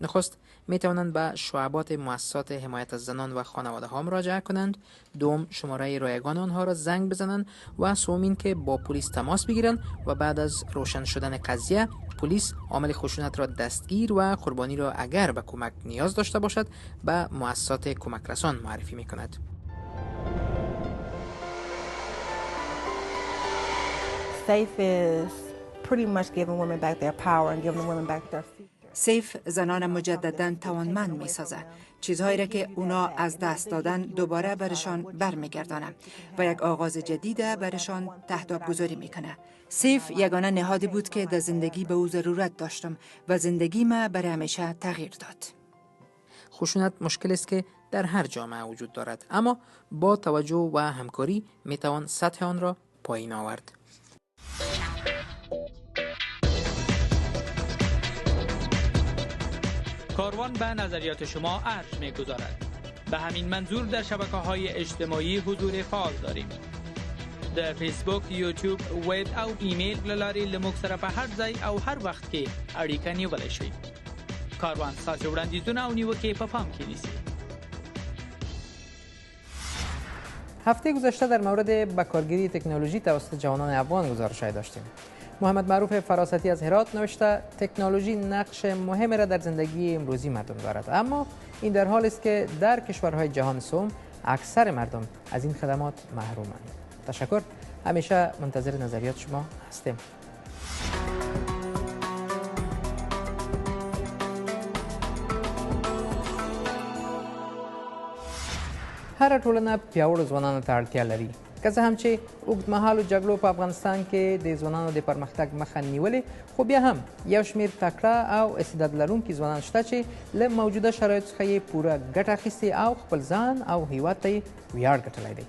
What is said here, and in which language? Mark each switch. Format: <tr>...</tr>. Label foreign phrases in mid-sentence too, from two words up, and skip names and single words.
<fa>نخست می توانند به شعبات مؤسسات حمایت از زنان و خانواده ها مراجعه کنند، دوم شماره رایگان آنها را زنگ بزنند و سومین که با پلیس تماس بگیرند و بعد از روشن شدن قضیه پلیس عامل خشونت را دستگیر و قربانی را اگر به کمک نیاز داشته باشد به مؤسسات کمک رسان معرفی می کند.</fa> <en>SAFE is pretty much giving women back their power and giving women back their future.</en> <fa>سیف زنان مجددا توانمند می سازه. چیزهایی را که اونا از دست دادن دوباره برشان برمیگردانه و یک آغاز جدید برشان تهداب گذاری میکنه. سیف یگانه نهادی بود که در زندگی به او ضرورت داشتم و زندگی ما برای همیشه تغییر داد. خشونت مشکل است که در هر جامعه وجود دارد، اما با توجه و همکاری می توان سطح آن را پایین آورد. کاروان به نظریات شما ارج می‌گذارد. به همین منظور در شبکه‌های اجتماعی حضور فعال داریم.</fa> <ps>در فیسبوک، یوټیوب، ویب او ایمیل لارې لموږ سره په هر ځای او هر وخت کې اړیکه نیولی شئ. کاروان ستاسې وړاندیزونه او نیوکې په پام کې نیسي.</ps> <fa>هفته گذشته در مورد بکارگیری تکنولوژی توسط جوانان افغان گزارش‌های داشتیم. محمد معروف فراستی از هرات نوشته تکنولوژی نقش مهمی را در زندگی امروزی مردم دارد، اما این در حالی است که در کشورهای جهان سوم اکثر مردم از این خدمات محرومند. تشکر، همیشه منتظر نظریات شما هستیم.</fa> <ps>هر ټولنه پیاوړو ځوانانو ته اړتیا لري، که څه هم چې اوږدمهالو جګړو په افغانستان کې د ځوانانو د پرمختګ مخه نیولې، خو بیا هم یو شمېر تکړه او استعداد لرونکي ځوانان شته چې له موجوده شرایطو څخه یې پوره ګټه اخیستې او خپل ځان او هیواد ته یې ویاړ ګټلی دی.</ps>